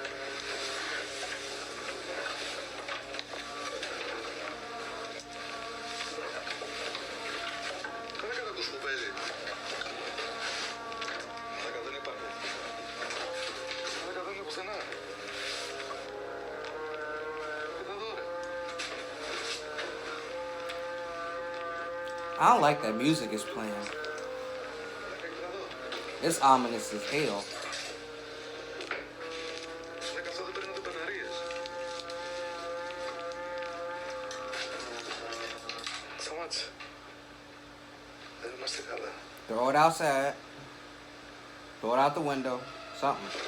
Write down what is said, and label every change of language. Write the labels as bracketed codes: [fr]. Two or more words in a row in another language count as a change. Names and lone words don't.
[el] Αλλά και τα ακούς που παίζει. Αλλά και δεν υπάρχει. Αλλά και δεν είναι πουθενά. Κοίτα εδώ ρε. [en] I don't like that music is playing. It's ominous as hell. [el] Αλλά και αυτό δεν παίρνει ούτε μπαταρίες. Σταμάτησε. Δεν είμαστε καλά. [en] Throw it outside. Throw it out the window. Something.